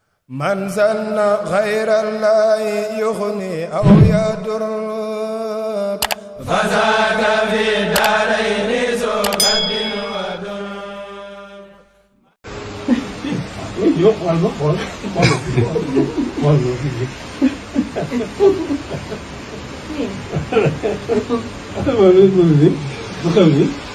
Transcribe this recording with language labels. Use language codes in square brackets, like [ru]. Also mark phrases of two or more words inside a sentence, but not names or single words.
[ar] من زن غير الله يغني أو يضر فذاك في دارين ذو كد وضر. [tr] Yok var mı? Var. Var mı? Böyle. Bakalım.